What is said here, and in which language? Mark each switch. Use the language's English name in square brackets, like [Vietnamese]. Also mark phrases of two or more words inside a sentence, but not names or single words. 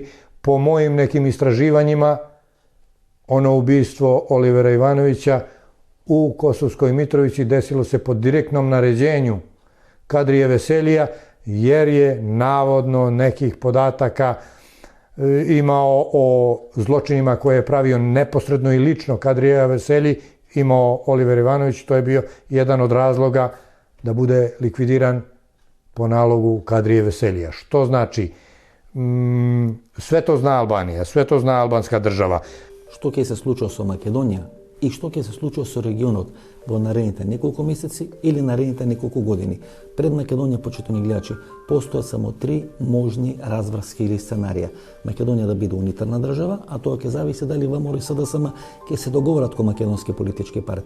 [Serbian] Po mojim nekim istraživanjima, ono ubistvo Olivera Ivanovića u Kosovskoj Mitrovici desilo se pod direktnom naređenju Kadrije Veselija, jer je navodno nekih podataka imao o zločinima koje je pravio neposredno i lično Kadrija Veselji, imao Oliver Ivanović, to je bio jedan od razloga da bude likvidiran po nalogu Kadrije Veselija. Što znači, sve to zna Albanija, sve to zna albanska država. [Macedonian] Што ќе се случува со Македонија и што ќе се случува со регионот во наредните неколку месеци или наредните неколку години. Пред Македонија, почитувани гледачи, постојат само 3 можни разврски или сценарија. Македонија да биде унитарна држава, а тоа ќе зависи дали ВМРО и СДСМ ќе се договорат ко македонски политички партии.